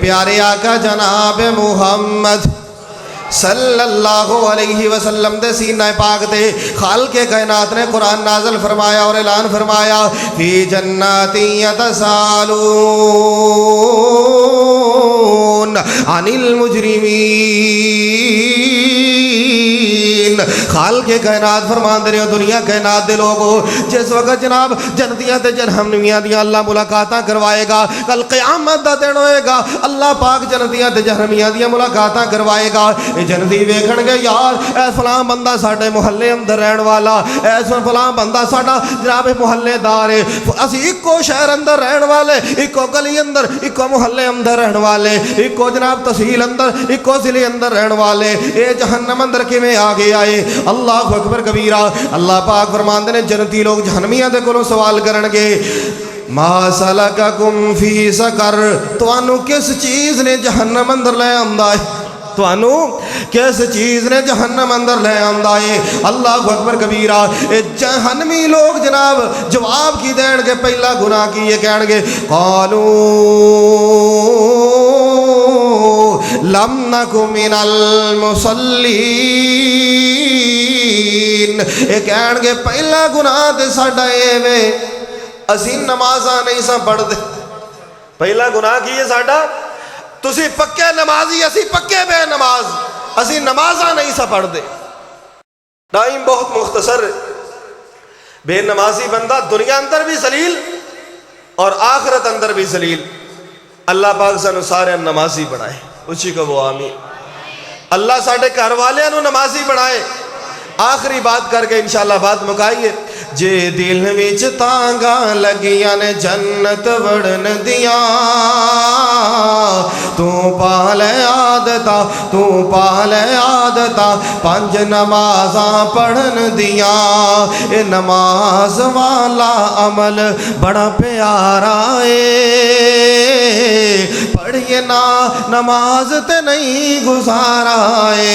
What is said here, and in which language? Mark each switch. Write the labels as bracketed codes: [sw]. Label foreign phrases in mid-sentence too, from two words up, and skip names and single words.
[pa] میرے پیارے آقا جناب محمد [ar] صلی اللہ علیہ وسلم [pa] دے سینہ پاک تے خالق کائنات نے قرآن نازل فرمایا اور اعلان فرمایا [ar] فی جنات یتسالون عن المجرمین۔ [pa] خالق کائنات فرمان دے رہے ہو دنیا کائنات دے لوگوں، جس وقت جناب جنتیاں تے جہنمیاں دیاں اللہ ملاقاتاں کروائے گا، کل قیامت دا دن ہوئے گا، اللہ پاک جنتیاں تے جہنمیاں دیاں ملاقاتاں کروائے گا۔ اے جنتی ویکھن گے یار اے فلاں بندہ ساڈے محلے اندر رہن والا، اے فلاں بندہ ساڈا جناب محلے دار ہے، اسی اکو شہر اندر رہن والے، اکو گلی اندر، اکو محلے اندر رہن والے، اکو جناب تحصیل اندر، اکو ضلع اندر رہن والے، اے جہنم اندر کیویں آ گئے آئے؟ [ar] اللہ اکبر کبیرہ۔ [pa] اللہ پاک فرماندے نے جنتی لوگ جہنمیاں دے کولوں سوال کرن گے [ar] ما سلککم فی سقر، [pa] تانوں کس چیز نے جہنم اندر لے آندا ہے؟ تانوں کس چیز نے جہنم اندر لے آندا ہے؟ [ar] اللہ اکبر کبیرہ۔ [pa] اے جہنمی لوگ جناب جواب کی دین گے؟ پہلا گناہ کی یہ کہن گے [ar] قالوا لم نک من المصلین، [pa] اے کہن گے پہلا گناہ تے ساڈا اے وے اسی نمازاں نہیں سا پڑھ دے۔ پہلا گناہ کی ہے ساڈا، تسی پکے نمازی اسی پکے بے نماز، اسی نمازاں نہیں سا پڑھ دے۔ ٹائم بہت مختصر، بے نمازی بندہ دنیا اندر بھی ذلیل اور آخرت اندر بھی ذلیل۔ اللہ پاک سانو سارے نمازی بنائے، اچھی کہو آمین۔ اللہ ساڈے گھر والے نو نمازی بنائے۔ آخری بات کر کے انشاءاللہ بات مکائیے۔ جے دل وچ تانگاں لگیاں نے جنت وڑن دیاں، تو پالے عادتاں، تو پالے عادتاں پنج نمازاں پڑھن دیاں۔ اے نماز والا عمل بڑا پیارا اے، پڑھیے نا نماز تے نہیں گزارا اے۔